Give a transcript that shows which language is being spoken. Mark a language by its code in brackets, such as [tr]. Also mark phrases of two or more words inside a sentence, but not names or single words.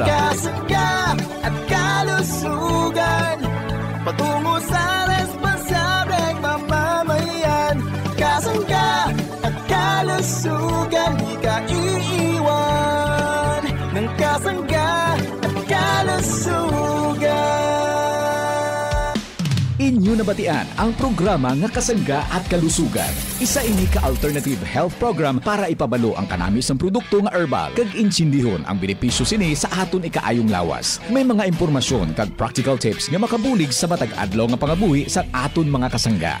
[tl] Kasangga at Kalusugan, patungo sa responsableng mamamayan. Kasangga at Kalusugan, di ka iiwan ng Kasangga at Kalusugan. [hil] Inyo inyo nabatian ang programa nga Kasangga at Kalusugan. Isa ini ka- [en] alternative health program [hil] para ipabalo ang kanamis ng produkto nga herbal kag insindihon ang benepisyo sini sa aton ikaayong lawas. May mga impormasyon kag [en] practical tips [hil] nga makabulig sa matag adlaw nga pangabuhi sa aton mga kasangga.